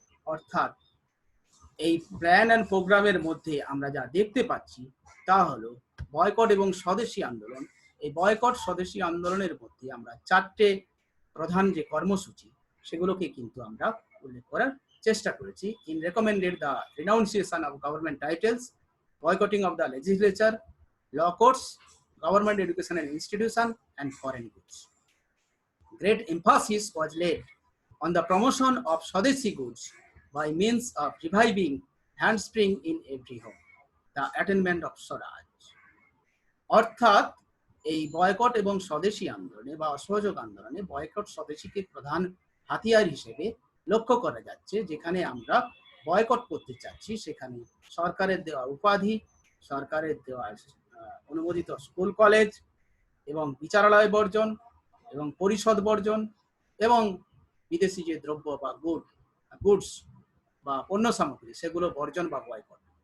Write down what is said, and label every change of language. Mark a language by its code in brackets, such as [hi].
[bn] অর্থাৎ এই plan and প্রোগ্রামের মধ্যে আমরা যা দেখতে পাচ্ছি তা হলো বয়কট এবং স্বদেশী আন্দোলন। এই বয়কট স্বদেশী আন্দোলনের মধ্যে আমরা 4টে প্রধান যে কর্মসূচি, সেগুলোকে কিন্তু আমরা উল্লেখ করার চেষ্টা করেছি। [en] In recommended the renunciation of government titles, boycotting of the legislature, law courts, government education and institution, and foreign goods. Great emphasis was laid on the promotion of Swadeshi goods by means of reviving handspring in every home, the attainment of Swaraj. [bn] অর্থাৎ এই boycott এবং স্বদেশী আন্দোলনে বা অসহযোগ আন্দোলনে boycott স্বদেশীকে প্রধান হাতিয়ার হিসেবে লক্ষ্য করা যাচ্ছে। যেখানে আমরা বয়কট করতে চাচ্ছি সেখানে সরকারের দেওয়া উপাধি, সরকারের দেওয়া অনুমোদিত স্কুল কলেজ এবং বিচারালয় বর্জন এবং পরিষদ বর্জন এবং বিদেশি যে দ্রব্য বা গুডস বা পণ্য সামগ্রী, সেগুলো বর্জন বা বয়কট।